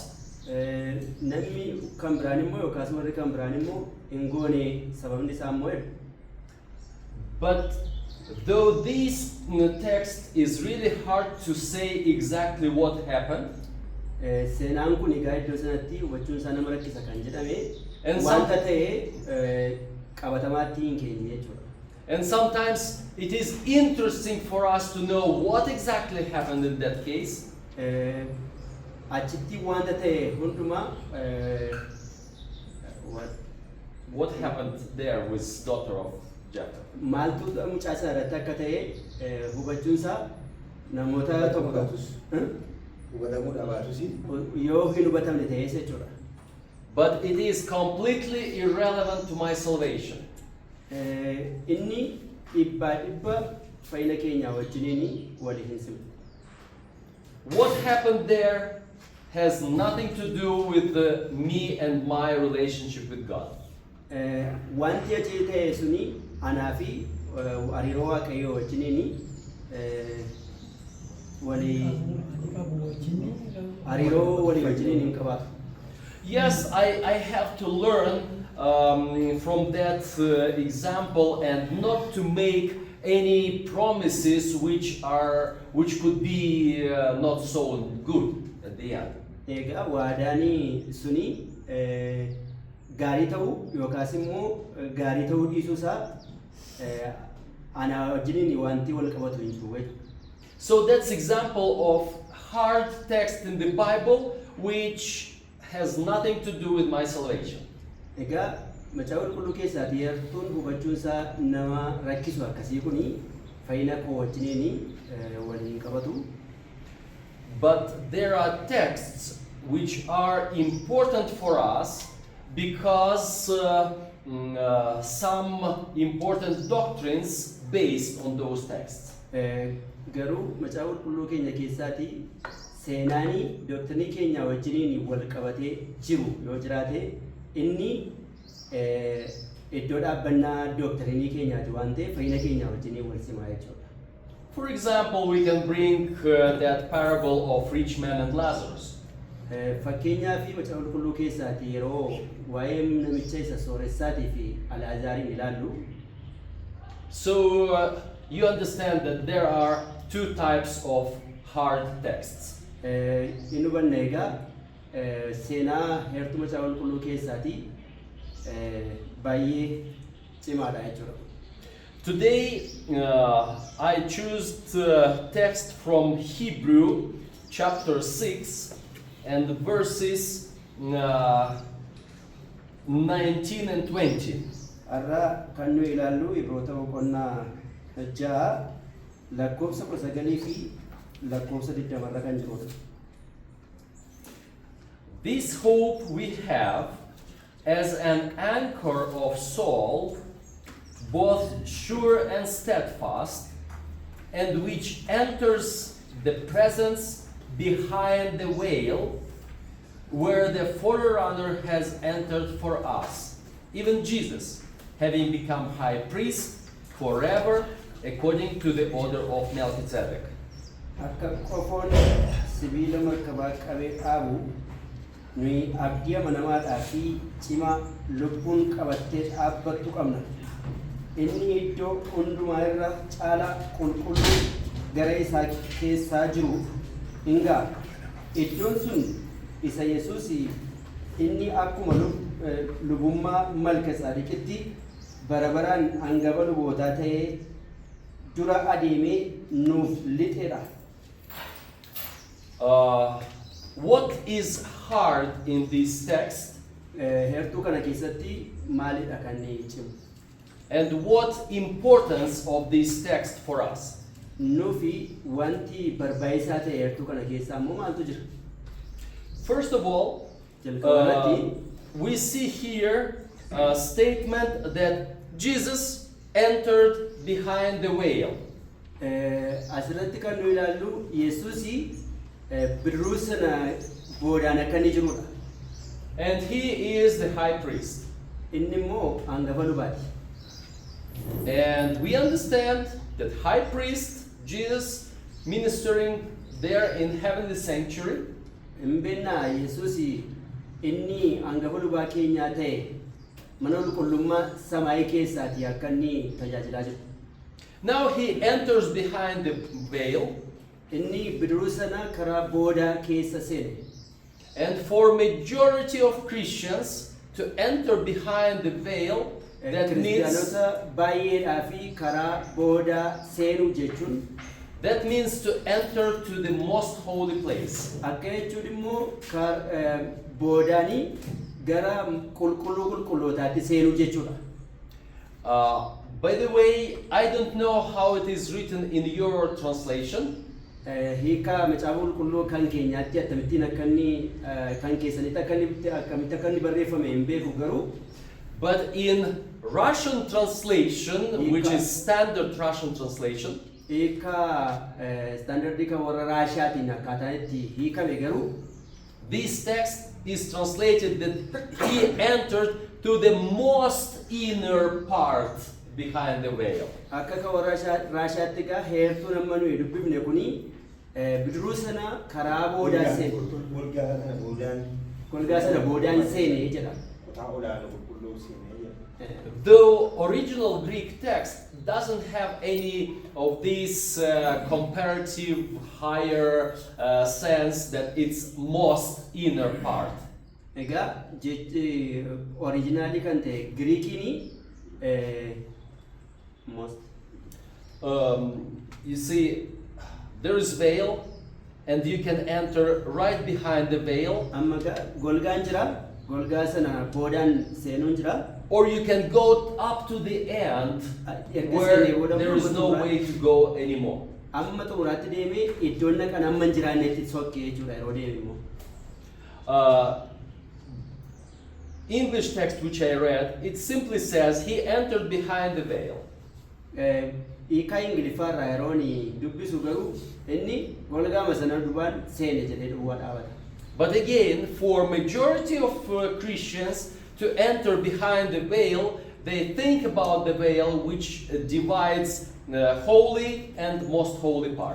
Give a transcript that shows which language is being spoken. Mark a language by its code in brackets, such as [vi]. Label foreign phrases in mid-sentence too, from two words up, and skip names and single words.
[om] Namni kan biraan immoo yookaas warri kan biraan immoo hin goone sababni isaa immoo jedhu. [en] But though this text is really hard to say exactly what happened, [om] seenaan kun egaa iddoo sanatti hubachuun isaa nama rakkisa kan jedhame [en] And [om] wanta ta'ee qabatamaatti hin keenye jechuudha. [en] and sometimes it is interesting for us to know what exactly happened in that case. [om] Achitti wanta ta'e hundumaa [en] What happened there with daughter of Jephthah? [om] maaltu mucaasaa irratti akka ta'e hubachuun isaa namoota tokko hubatamuu dhabaatus yoo hin hubatamne ta'es jechuudha. [en] But it is completely irrelevant to my salvation. [om] Inni dhibba fayyina keenya wajjiniin walii hin simu. [en] What happened there has nothing to do with me and my relationship with God. [om] Wanti achi ta'e suni anaa fi hariiroo waaqayyoo wajjiniin hariiroo walii wajjiniin hin qabaatu. [en] Yes, I have to learn from that example and not to make any promises which could be not so good at the end. [om] Egaa waadaani suni gaarii ta'uu yookaas immoo gaarii ta'uu dhiisuu isaa ana wajjiniin wanti wal qabatu hin jiru. [en] So that's example of hard text in the Bible which has nothing to do with my salvation. [om] Egaa macaafa qulqulluu keessaatii heertuun hubachuun isaa nama rakkisu akkasii kuni fayyina koo wajjiniin waliin qabatu. [en] But there are texts which are important for us because some important doctrines based on those texts. [om] Garuu macaafa qulqulluu keenya keessaatii seenaanii dooktarii keenya wajjiniin wal qabatee jiru yoo jiraate inni iddoo dhaabbannaa dooktarii keenyaati waan ta'eef fayyina keenya wajjiniin wal simaa jechuudha. [en] For example, we can bring that parable of rich man and Lazarus. [om] Fakkeenyaa fi macaafa qulqulluu keessaatii yeroo waa'ee namicha isa sooressaatii fi Al'aazaariin ilaallu. [en] So you understand that there are two types of hard texts. [om] Inni hubanna egaa seenaa heertuu macaafa qulqulluu keessaatii baay'ee cimaadha jechuudha. [en] Today I choose text from Hebrew chapter 6 and verses 19 and 20. [om] Har'a kan nu ilaallu Ibroota boqonnaa 6 lakkoofsa 19 fi lakkoofsa 20 irra kan jirudha. [en] This hope we have as an anchor of soul, both sure and steadfast, and which enters the presence behind the veil, where the forerunner has entered for us, even Jesus, having become high priest forever, according to the order of Melchizedek. [om] Akka qofoon sibiila markabaa qabee dhaabu nuyi abdii amanamaadhaa fi cimaa lubbuun qabattee dhaabbattu qabna. Inni iddoo hundumaa irra caalaa qulqulluu gara isaa keessaa jiru hingaa iddoon sun isa Yesuus inni akkuma lubummaa Malkiiseedeqitti bara baraan hangafa lubootaa ta'ee dura adeemee nuuf lixeedha. [en] What is hard in this text? [om] Heertuu kana keessatti maalidha kan cimu? [en] And what importance of this text for us? [om] Nufi wanti barbaachisaa ta'e heertuu kana keessaa immoo maaltu jira? [en] First of all, we see here a statement that Jesus entered behind the veil. [om] Asirratti kan nu ilaallu Yesuusi bidiruu sana boodaan akka inni jirudha. [en] And he is the high priest. [om] Inni immoo hangafa lubaati. [en] And we understand that high priest Jesus ministering there in heavenly sanctuary. [om] Imbena Yesuusi inni hangafa lubaa keenyaa ta'e mana qulqullummaa samaayii keessaati akka inni tajaajilaa jiru. [en] Now he enters behind the veil. [om] Inni bidiruu sana karaa boodaa keessa seene. [en] And for majority of Christians to enter behind the veil, that means to enter to the most holy place. By the way, I don't know how it is written in your translation. [om] Hika macaafa qulqulluu kan keenyaatti akkamittiin akkanni kan keessanitti akkamitti akkanni barreeffame hin beeku garuu. [en] But in Russian translation, which is standard Russian translation, [om] hika standard ka warra Raashiyaatiin akkaataan itti hiikame garuu. [en] This text is translated that he entered to the most inner part behind the veil. [om] Akka ka warra Raashiyaatti ka heertuu nama nuyi dubbifne kuni bidiruu sana karaa boodaan seene. Golgaa sana boodaan seene jedha. [en] The original Greek text doesn't have any of this comparative higher sense that it's most inner part. [om] Ega jechi originally kan ta'e Greekini most. [en] You see, there is veil, and you can enter right behind the veil, [om] Amma golgaan jira. Golgaa sana boodaan seenuun jira. [en] or you can go up to the end [om] Erga [en] where [om] seenee booda [en] there is no [om] xumuraa- [en] way to go anymore. [om] Amma xumuraatti deemee iddoon naqan amma hin jiraannetti sokkee jechuudha yeroo deeme immoo. [en] English text which I read, it simply says he entered behind the veil. [om] Hiikaa Ingiliffaarraa yeroon dubbisu garuu inni golgaama sana duubaan seene jedhee duwwaa dhaabata. [en] But again, for majority of Christians to enter behind the veil, they think about the veil which divides holy and most holy part.